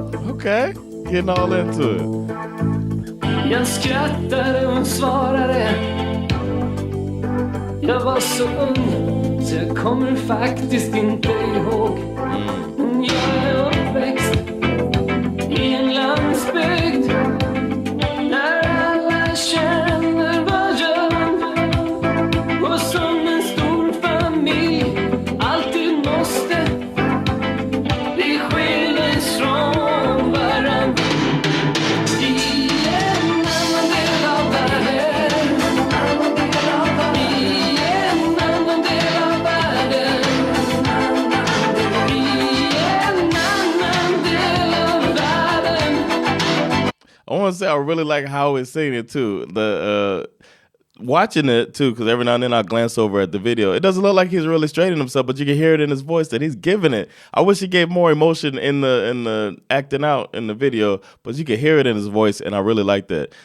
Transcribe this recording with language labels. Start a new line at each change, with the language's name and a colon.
English: Okay, getting all into it.
Swedish: Jag skrattade och svarade. Jag var så ung så jag kommer faktiskt inte ihåg. Men jag är uppväxt i en landsbygd där alla känner varandra. Och som en stor familj alltid måste vi skilja ifrån varandra. I en annan del av världen. I en annan del av världen. I en annan del av världen.
English: I want to say I really like how it's singing it too. The watching it too, because every now and then I glance over at the video. It doesn't look like he's really straightening himself, but you can hear it in his voice that he's giving it. I wish he gave more emotion in the acting out in the video, but you can hear it in his voice, and I really like that.